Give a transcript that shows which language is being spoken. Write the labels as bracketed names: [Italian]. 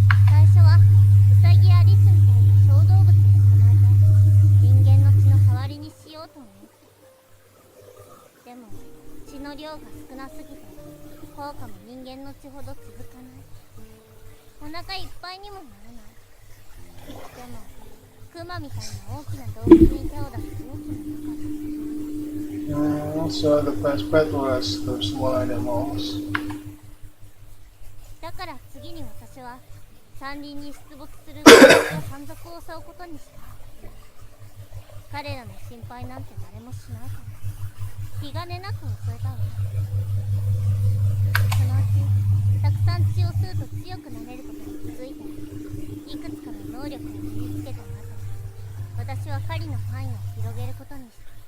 [Japanese] 最初はウサギやリスみたいな小動物を捕まえて人間の血の代わりにしようと思った。でも血の量が少なすぎて効果も人間の血ほど続かない。お腹いっぱいにもならない。でもクマみたいな大きな動物に手を出す勇気もなかった。 [English] So the best bet was those small animals. [Japanese] だから次に私は山林に出没する動物と山賊を襲うことにした。彼らの心配なんて誰もしないから気兼ねなく襲えたわ。そのうちたくさん血を吸うと強くなれることに気づいていくつかの能力を身につけた後、私は狩りの範囲を広げることにした。